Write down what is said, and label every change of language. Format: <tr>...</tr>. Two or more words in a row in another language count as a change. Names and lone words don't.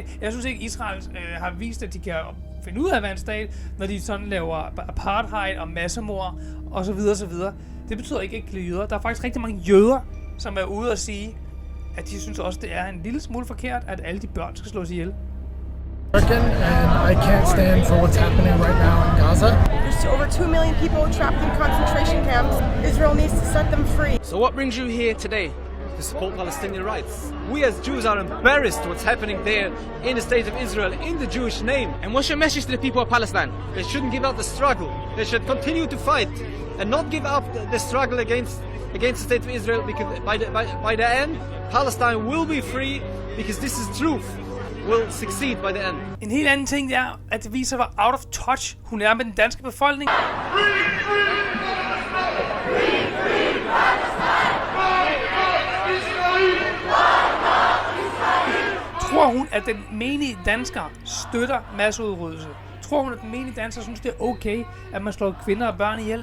<da>Jeg synes ikke, Israel har vist, at de kan finde ud af at være en stat, når de sådan laver apartheid og massemord og så videre, så videre. Det betyder ikke, at jeg ikke lide jøder. Der er faktisk rigtig mange jøder, som er ude og sige, at de synes også, det er en lille smule forkert, at alle de børn skal slås ihjel.</da> <en>And I can't stand for what's happening right now in Gaza. There's over 2 million people trapped in concentration camps. Israel needs to set them free. So what brings you here today? To support Palestinian rights. We as Jews are embarrassed what's happening there in the state of Israel, in the Jewish name. And what's your message to the people of Palestine? They shouldn't give up the struggle. They should continue to fight and not give up the struggle against the state of Israel, because by the end, Palestine will be free, because this is truth. Will succeed by the end.</en> <da>En helt anden ting er, at det viser, hvor</da> <en>out of touch</en> <da>hun er med den danske befolkning. Tror hun, at den menige dansker støtter masseudryddelse? Tror hun, at den menige dansker synes, det er okay, at man slår kvinder og børn ihjel?</da>